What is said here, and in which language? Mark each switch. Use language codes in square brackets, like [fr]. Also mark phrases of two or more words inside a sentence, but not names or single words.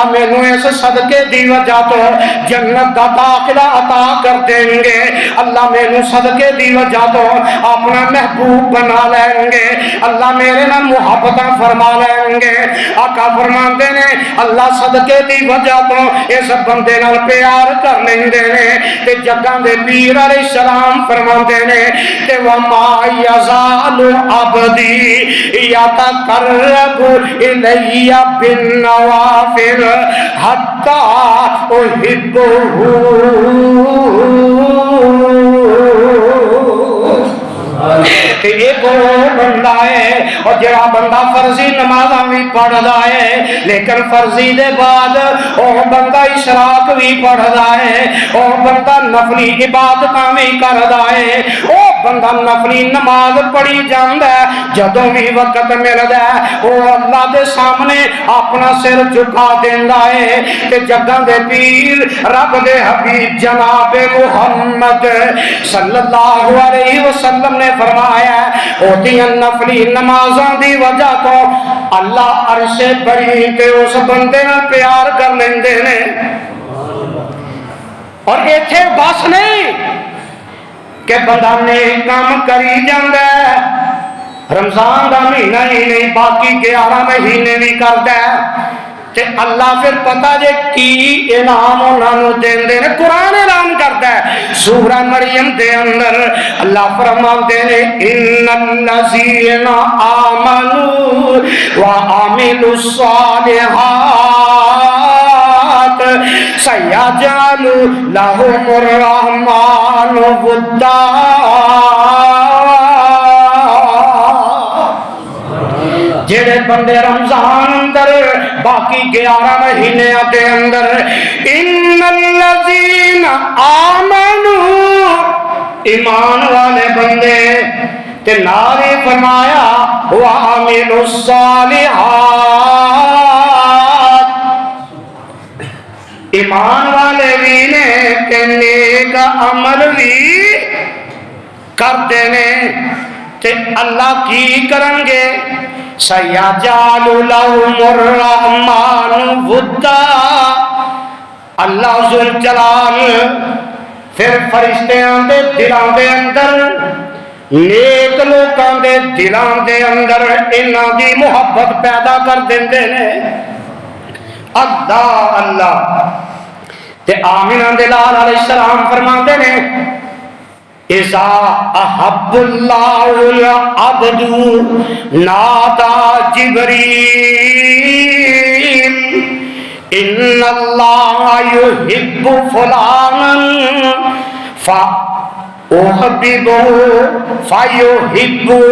[pa] مینوں اس صدقے دی وجہ تو جنت دا داخلہ عطا کر دیں گے اللہ مینوں صدقے دی وجہ تو اپنا محبوب بنا لیں گے اللہ میرے نال محبتاں فرما لیں گے آقا فرماندے نے اللہ صدقے دی وجہ تو اس بندے نال پیار کر لیندے نے تے جگاں دے پیر [ar] علیہ السلام [pa] فرماندے نے تے [ar] وما یزال عبدی یتقرب الی بالنوافل حتی احبہ [pa] کہ ایک بندہ ہے اور جڑا بندہ فرضی نمازاں بھی پڑھدا ہے لیکن فرضی دے بعد او بندہ اشراق بھی پڑھدا ہے او بندہ نفلی عبادتاں بھی کردا ہے او بندہ نفلی نماز پڑھی جاندا ہے جدوں بھی وقت ملدا ہے او اللہ دے سامنے اپنا سر جھکا دیندا ہے تے جگاں دے پیر رب دے حبیب جناب محمد [ar] صلی اللہ علیہ وسلم [pa] نے فرمایا ہوتی نفلی نمازوں دی وجہ تو اللہ عرش بری تے اس بندے نال پیار کر لیندے نے اور ایتھے بس نہیں کہ بندہ نیک کام کری جاندا ہے رمضان دا مہینہ ہی نہیں باقی 11 مہینے بھی کردا ہے تے اللہ پھر پتہ جے کی انعام انہاں نوں دیندے نے قرآن اعلان کردا ہے سورہ مریم دے اندر اللہ فرماندے نے [ar] ان الذین آمنوا وعملوا الصالحات سیجعل لهم الرحمن ودا [pa] جڑے بندے رمضان اندر باقی 11 مہینے دے اندر [ar] ان الذین آمنوا [pa] ایمان والے بندے تے نال فرمایا وعملوا الصالحات ایمان والے بھی نے تے نیک عمل بھی کرتے نے تے اللہ کی کرن گے [ar] سَيَجْعَلُ لَهُمُ الرَّحْمَنُ وُدًّا [pa] اللہ ذوالجلال پھر فرشتیاں دے دلاں دے اندر نیک لوکاں دے دلاں دے اندر انہاں دی محبت پیدا کر دیندے نے اللہ اللہ تے آمینہ دے لال [ar] علیہ السلام [pa] فرماندے نے [ar] اذا احب اللہ العبد نادا جبریل ان اللہ یحب فلانا فأحببه فیحب